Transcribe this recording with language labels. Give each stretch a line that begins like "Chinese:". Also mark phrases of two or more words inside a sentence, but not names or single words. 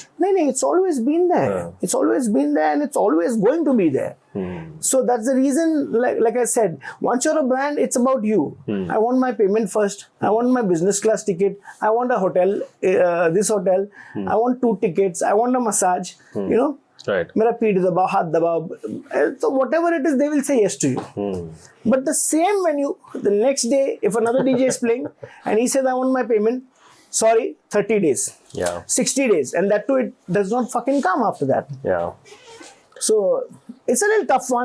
English: No, it's always been there. It's always been there and it's always going to be there. So that's the reason, like I said, once you're a brand, it's about you. I want my payment first. I want my business class ticket. I want a hotel, this hotel. I want 2 tickets. I want a massage, you know. Right.
Hindi: मेरा पीठ दबाओ, हाथ दबाओ.
English: So whatever it is, they will say yes to you. But the same when the next day, if another DJ is playing and he says, I want my payment, sorry, 30 days. 60 days. And that too, it does not fucking come after that. So it's a little tough one.